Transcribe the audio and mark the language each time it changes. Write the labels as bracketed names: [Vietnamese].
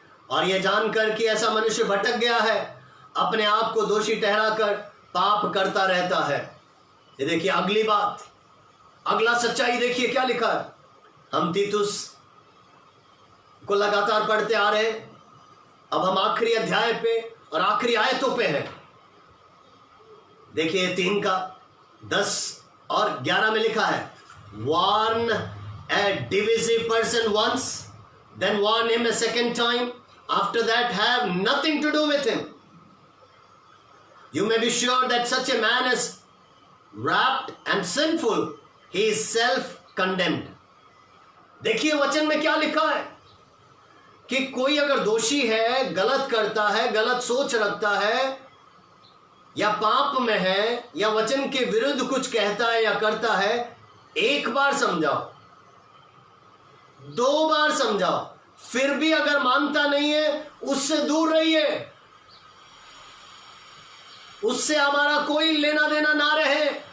[Hindi] और यह जानकर कि ऐसा मनुष्य भटक गया है, अपने आप को दोषी ठहराकर पाप करता रहता है। ये देखिए अगली बात, अगला सच्चाई देखिए क्या लिखा है। हम तीतुस को लगातार पढ़ते आ रहे, अब हम आखिरी अध्याय पे और आखिरी आयतों पे हैं। देखिए 3 का 10 और 11 में लिखा है, [English] warn a divisive person once, then warn him a second time, after that have nothing to do with him. You may be sure that such a man is wrapped and sinful, he is self-condemned. [Hindi] देखिए वचन में क्या लिखा है कि कोई अगर दोषी है, गलत करता है, गलत सोच रखता है, या पाप में है, या वचन के विरुद्ध कुछ कहता है या करता है, 1 बार समझाओ, 2 बार समझाओ, फिर भी अगर मानता नहीं है, उससे दूर रहिए, उससे हमारा कोई लेना देना ना रहे।